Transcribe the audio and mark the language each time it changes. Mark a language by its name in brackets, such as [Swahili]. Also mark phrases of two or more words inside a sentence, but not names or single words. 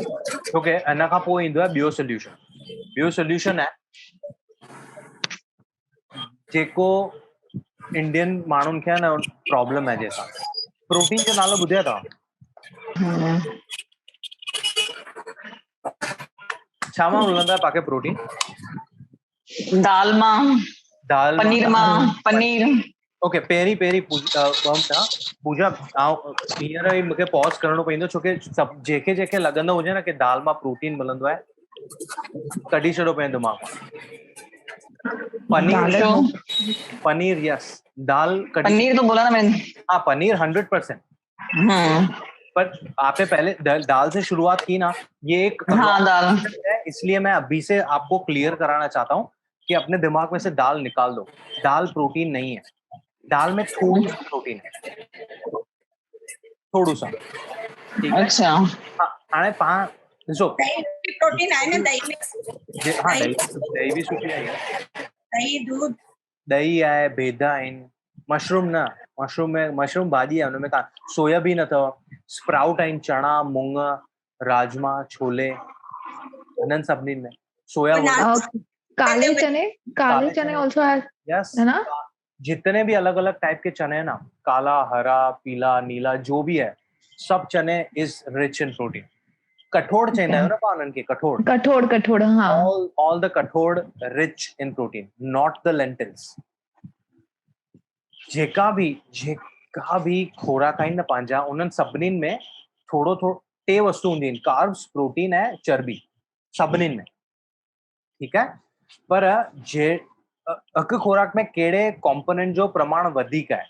[Sindhi] छोकी हिन खां पोइ ईंदो आहे ॿियो सोल्यूशन आहे जेको इंडियन माण्हुनि खे न प्रॉब्लम आहे जंहिंसां। प्रोटीन जो नालो ॿुधियो अथव? छा मां मिलंदो आहे तव्हांखे प्रोटीन? दाल मां, दाल पनीर मां, पनीर। ओके, पहिरीं पूजा हींअर ई मूंखे पॉज करणो पवंदो छोकी सभु जेके लॻंदो हुजे न कि दाल मां प्रोटीन मिलंदो आहे, कढी छॾो पंहिंजे दिमाग मां। पनीर यस, दाल कढी। [Hindi] पनीर तो बोला ना मैंने। हाँ, पनीर 100%। पर आपने पहले दाल से शुरुआत की ना, ये एक हाँ, दाल है, इसलिए मैं अभी से आपको क्लियर कराना चाहता हूँ कि अपने दिमाग में से दाल निकाल दो। दाल प्रोटीन नहीं है, दाल में थोड़ी सी प्रोटीन है, थोड़ा सा, ठीक है। अच्छा। हाँ, [Sindhi] हाणे पाण ॾिसो, दही [Hindi] में भी [Sindhi] प्रोटीन आहे न, दही में। हाँ, दही भी सुठी आहे यार। दही, दूध, दही आहे, बेदा आहिनि, मशरूम भाॼी आहे, हुनमें तव्हां सोयाबीन अथव, स्प्राउट आहिनि, चणा, मूंग, राजमा, छोले, हिननि सभिनीनि में सोया। [Hindi] काले चने ऑल्सो है, यस, है ना? जितने भी अलग अलग टाइप के चने हैं ना, काला, हरा, पीला, नीला, जो भी है, सब चने [English] is rich in protein. [Sindhi] कठोड़ चवंदा आहियो न पाण उन्हनि खे, कठोड़, हाँ। [English] all the कठोड़ rich in protein, not the lentils। [Sindhi] जेका भी खोराक आहिनि न पंहिंजा, उन्हनि सभिनीनि में थोड़ो टे वस्तु हूंदियूं आहिनि, कार्ब्स, प्रोटीन ऐं चर्बी, सभिनीनि में, ठीकु आहे। पर हिकु खोराक में कहिड़े कॉम्पोनेंट जो प्रमाण वधीक आहे।